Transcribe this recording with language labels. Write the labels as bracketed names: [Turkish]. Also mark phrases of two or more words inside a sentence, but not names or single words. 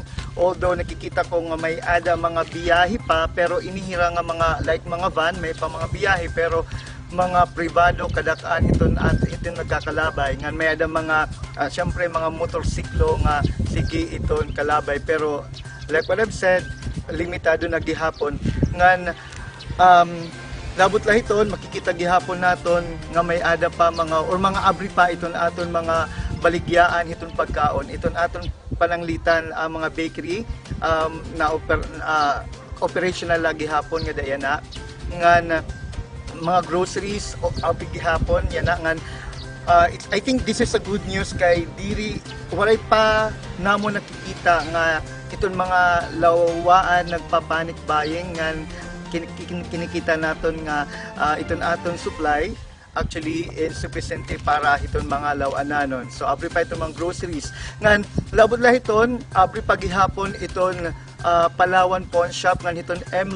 [Waray] Although nakikita ko nga may ada mga biyahe pa pero inihira nga mga like mga van, may pa mga biyahe pero mga privado kadakaan iton at iton nagkakalabay nga may ada mga syempre mga motorsiklo nga sige iton kalabay pero [English] like what I've said, [Waray] limitado na gihapon nga labot lah iton makikita gihapon naton nga may ada pa mga or mga abri pa iton aton mga baligyaan iton pagkaon iton aton pananglitan mga bakery na operational lagi hapon nga dayan na nga mga groceries gihapon yan na nga [English] I think this is a good news [Waray] kay diri walay pa namo nakikita nga iton mga lawaan nagpa- [English] panic buying [Waray] nga kinikita naton nga iton aton supply [English] actually insufficient [Waray] para iton mga lawananon. So abri pa iton mga groceries. Ngan labot lah iton abri pagihapon iton Palawan Pawn Shop ngan iton M.